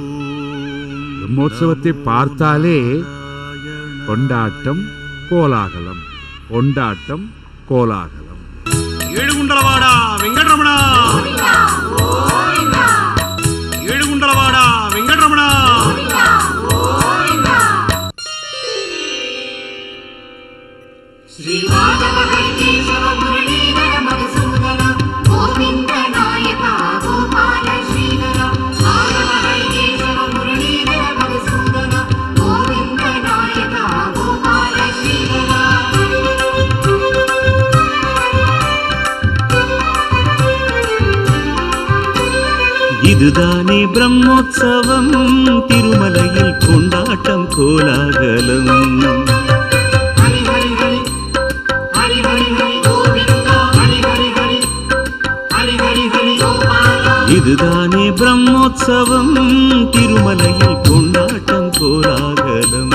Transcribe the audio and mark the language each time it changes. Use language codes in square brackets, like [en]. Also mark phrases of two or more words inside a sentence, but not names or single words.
[ta] பிரம்மோற்சவத்தை பார்த்தாலே கொண்டாட்டம் கோலாகலம், கொண்டாட்டம் கோலாகலம். [te] ఏడుకొండలవాడా వెంకటరమణా, ఏడుకొండలవాడా వెంకటరమణా. [sa] श्री माधव केशव मुरलीधर मधुसूदन गोविंद नायक गोपाल श्रीधर माधव केशव मुरलीधर मधुसूदन गोविंद नायक गोपाल श्रीधर. [ta] இதுதானே பிரம்மோற்சவம், திருமலையில் கொண்டாட்டம் கோலாகலம். இதுதானே பிரம்மோற்சவம், திருமலையில் கொண்டாட்டம் கோலாகலம்.